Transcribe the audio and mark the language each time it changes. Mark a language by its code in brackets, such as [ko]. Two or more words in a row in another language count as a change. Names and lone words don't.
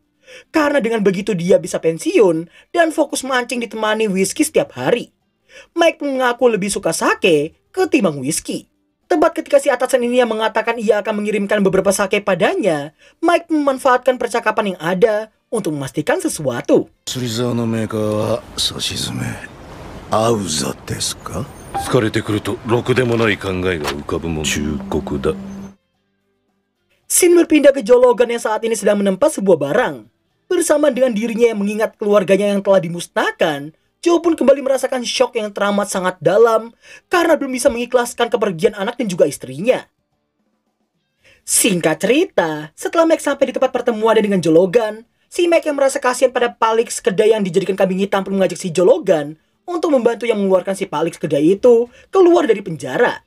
[id] Karena dengan begitu dia bisa pensiun dan fokus mancing ditemani whisky setiap hari. Mike pun mengaku lebih suka sake ketimbang whisky. Tepat ketika si atasan ini yang mengatakan ia akan mengirimkan beberapa sake padanya, Mike memanfaatkan percakapan yang ada untuk memastikan sesuatu. [ja] 釣り竿のメーカーはさしずめアウザですか？疲れてくるとろくでもない考えが浮かぶもん。忠告だ。 [id] Shin berpindah ke Jologan yang saat ini sedang menempa sebuah barang. Bersama dengan dirinya yang mengingat keluarganya yang telah dimusnahkan, Joe pun kembali merasakan shock yang teramat sangat dalam karena belum bisa mengikhlaskan kepergian anak dan juga istrinya. Singkat cerita, setelah Mike sampai di tempat pertemuannya dengan Jologan, si Mike yang merasa kasihan pada Palix kedai yang dijadikan kambing hitam pun mengajak si Jologan untuk membantu yang mengeluarkan si Palix kedai itu keluar dari penjara.